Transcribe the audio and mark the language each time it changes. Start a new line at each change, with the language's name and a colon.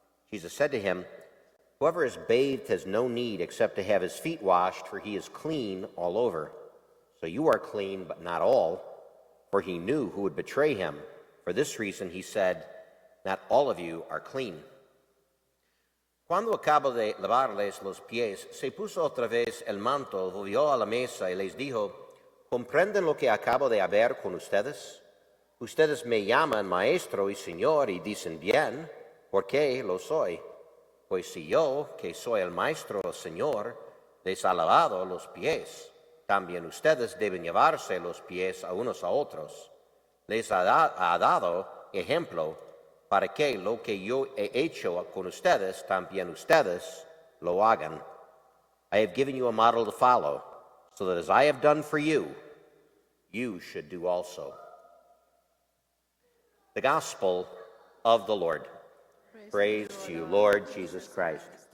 English: Jesus said to him, "Whoever is bathed has no need except to have his feet washed, for he is clean all over. So you are clean, but not all." For he knew who would betray him. For this reason he said, "Not all of you are clean."
Spanish: Cuando acabó de lavarles los pies, se puso otra vez el manto, volvió a la mesa y les dijo, ¿comprenden lo que acabo de hacer con ustedes? Ustedes me llaman maestro y señor y dicen bien, porque lo soy. Pues si yo, que soy el maestro o señor, les ha lavado los pies, también ustedes deben llevarse los pies a unos a otros. Les ha dado ejemplo para que lo que yo he hecho con ustedes, también ustedes lo hagan.
English: I have given you a model to follow, so that as I have done for you, you should do also. The Gospel of the Lord. Praise to you, Lord Jesus Christ.